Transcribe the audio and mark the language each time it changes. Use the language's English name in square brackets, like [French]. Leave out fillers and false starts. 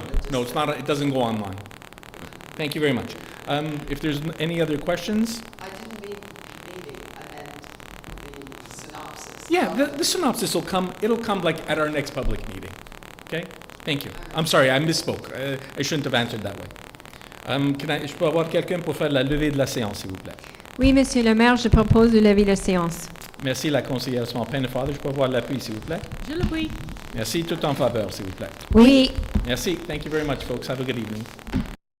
[English] No, it's not, it doesn't go online. Thank you very much. If there's any other questions? I didn't mean meeting, I meant the synopsis. Yeah, the synopsis will come, it'll come like at our next public meeting. Okay? Thank you. I'm sorry, I misspoke. I shouldn't have answered that way. [French] Je peux avoir quelqu'un pour faire la levée de la séance, s'il vous plaît? Oui, Monsieur le maire, je propose de lever la séance. Merci, la conseillère Small Pennefather. Je peux avoir l'appui, s'il vous plaît? Je le prie. Merci, tout en faveur, s'il vous plaît. Oui. Merci. [English] Thank you very much, folks. Have a good evening.